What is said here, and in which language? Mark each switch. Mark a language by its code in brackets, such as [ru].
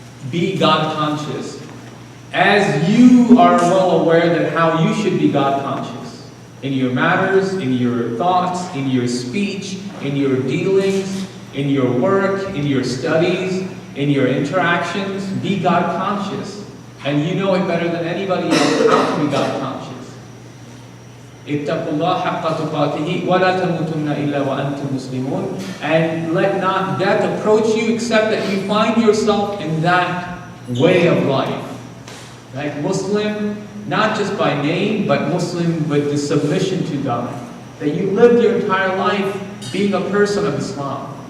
[en] Be God conscious. As you are well aware that how you should be God conscious. In your matters, in your thoughts, in your speech, in your dealings, in your work, in your studies, in your interactions, be God conscious. And you know it better than anybody else how to be God conscious. [ar] اتقوا الله حق تقاته ولا تموتن إلا وأنتم مسلمون. [en] And let not death approach you except that you find yourself in that way of life. Like Muslim, not just by name, but Muslim with the submission to God. That you lived your entire life being a person of Islam.